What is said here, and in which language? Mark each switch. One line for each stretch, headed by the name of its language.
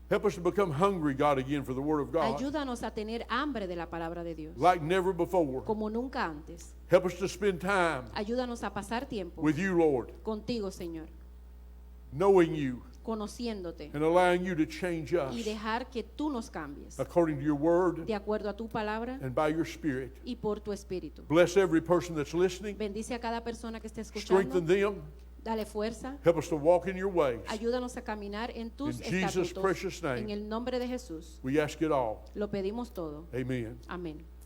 English: Help us to become hungry, God, again for the word of God,
Spanish: Ayúdanos a tener hambre de la palabra de Dios,
English: like never before.
Spanish: como nunca antes.
English: Help us to spend time
Spanish: Ayúdanos a pasar tiempo
English: with you, Lord,
Spanish: contigo, Señor,
English: knowing you
Spanish: conociéndote
English: and allowing you to change us
Spanish: y dejar que tú nos cambies
English: according to your word
Spanish: de acuerdo a tu palabra
English: and by your spirit.
Spanish: y por tu espíritu.
English: Bless every person that's listening.
Spanish: Bendice a cada persona que esté
English: Strengthen
Spanish: escuchando.
English: them.
Spanish: Dale fuerza.
English: Help us to walk in your ways.
Spanish: Ayúdanos a caminar en tus
English: In Jesus'
Spanish: estatutos.
English: precious name.
Spanish: En el nombre de Jesús.
English: We ask it all.
Spanish: Lo pedimos todo.
English: Amen.
Spanish: Amén.